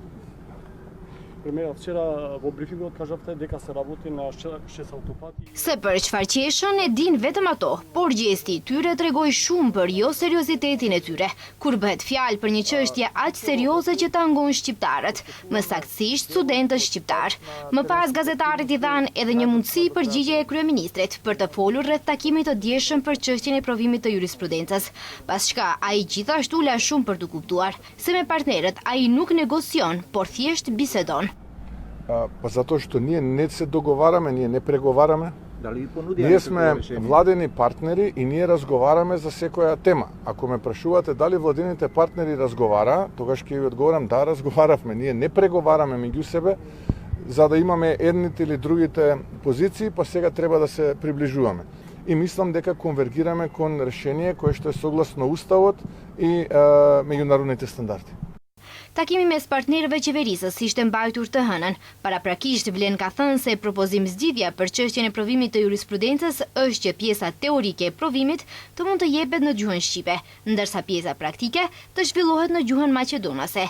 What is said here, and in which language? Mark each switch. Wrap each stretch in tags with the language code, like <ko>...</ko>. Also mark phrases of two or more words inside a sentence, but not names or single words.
<sq>Se për çfarë qeshën e din vetëm ato, por gjesti i tyre tregoi shumë për jo seriozitetin e tyre, kur bëhet fjalë për një çështje aq serioze që tangon shqiptarët, më saktësisht studentët shqiptar. Më pas gazetarët i dhanë edhe një mundësi përgjigje e kryeministrit për të folur rreth takimit të dieshëm për çështjen e provimit të jurisprudencës, pas çka ai gjithashtu la shumë për të kuptuar se me partnerët ai nuk negocion, por thjesht bisedon.</sq> <mk>Па зато што не се договараме, није не преговараме. Ние сме владени партнери и ние разговараме за секоја тема. Ако ме прашувате дали владените партнери разговара, тогаш ќе ви одговорам да, разговаравме. Ние не преговараме меѓу себе за да имаме едните или другите позиции, па сега треба да се приближуваме. И мислам дека конвергираме кон решение кое што е согласно Уставот и меѓународните стандарти.</mk> <sq>Takimi mes partnerëve qeverisës ishte mbajtur të hënën. Paraprakisht Vlen ka thënë se propozim zgjidhja për çështjen e provimit të jurisprudencës është që pjesa teorike e provimit të mund të jepet në gjuhën shqipe, ndërsa pjesa praktike të zhvillohet në gjuhën maqedonase.</sq>